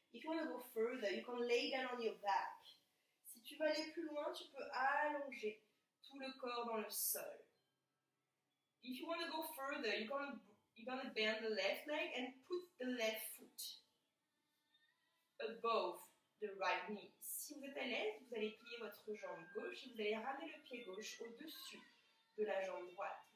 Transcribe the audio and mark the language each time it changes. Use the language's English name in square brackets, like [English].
[English] If you want to go further, you can lay down on your back. [French] Si tu veux aller plus loin, tu peux allonger tout le corps dans le sol. [English] If you want to go further, you're gonna bend the left leg and put the left foot above the right knee. [French] Si vous êtes à l'aise, vous allez plier votre jambe gauche et vous allez ramener le pied gauche au-dessus de la jambe droite.